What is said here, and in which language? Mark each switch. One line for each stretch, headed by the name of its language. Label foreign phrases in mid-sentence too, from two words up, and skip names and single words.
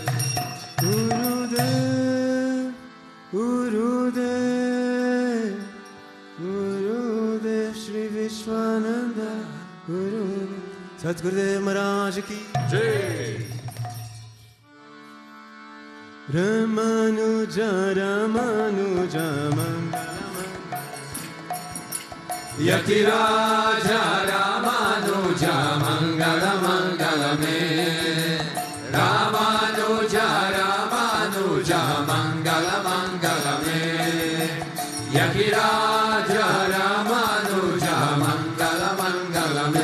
Hindi: Gurudev, Gurudev, Gurudev, Shri Vishwananda, Gurudev. सतगुरुदेव महाराज की Jai. Ramanuja, Ramanuja,
Sanskrit: यतिराज रामानुज मङ्गल मङ्गल मे रामानुज रामानुज मङ्गल मङ्गल मे यतिराज रामानुज मङ्गल मङ्गल मे